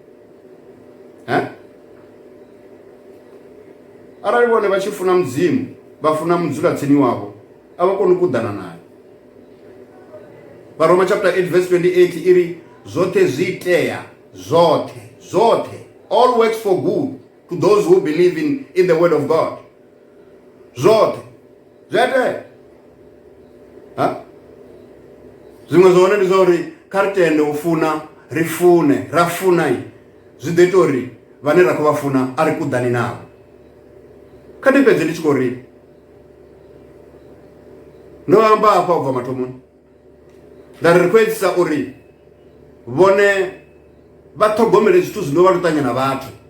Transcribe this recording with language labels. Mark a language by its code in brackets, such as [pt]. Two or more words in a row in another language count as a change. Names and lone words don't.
[ve] Arali vhone vha tshi funa Mudzimu vha funa mudzulatsini wavho a vha koni u kuḓana naye. Roma chapter 8 verse 28 iri zwoṱhe zwi itea, zwoṱhe [en] all works for good to those who believe in the word of God. [ve] Zwoṱhe zwi itea. Zwiṅwe zwone ndi zwa uri kha ri tende u funa, ri fune, ra funa zwi ḓo ita uri vhane ra khou vha funa a ri kuḓani navho. Kha ndi fhedze ndi tshi khou ri ndo amba hafha u bva mathomoni nda ri khwetsa uri vhone vha ṱhogomele zwithu zwino vha lutanya na vhathu.